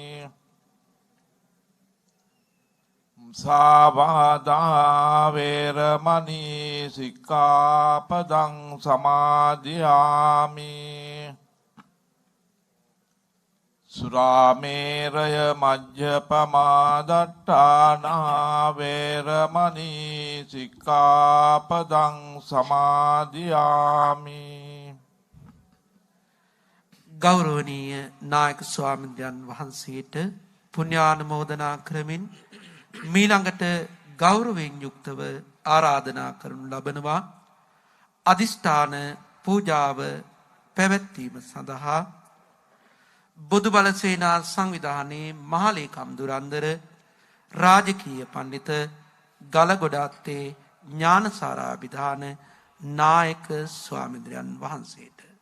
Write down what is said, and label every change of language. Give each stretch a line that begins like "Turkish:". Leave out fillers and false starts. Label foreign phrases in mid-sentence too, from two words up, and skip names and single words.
Pali: สาวาดาเวรมณีสิกขาปดังสมาธิยามิสุราเมรยมัจจปมาดัฏฐานาเวรมณีสิกขาปดังสมาธิยามิ
Sinhala: ගෞරවනීය නායක ස්වාමීන් වහන්සේට පුණ්‍යානුමෝදනා කරමින් මීළඟට ගෞරවයෙන් යුක්තව ආරාධනා කරනු ලබනවා අදිෂ්ඨාන පූජාව පැවැත්වීම සඳහා බුදුබල සේනා සංවිධානයේ මහලේකම් දුරන්දර රාජකීය පඬිත ගලගොඩාත්තේ ඥානසාරාභිධාන නායක ස්වාමීන් වහන්සේට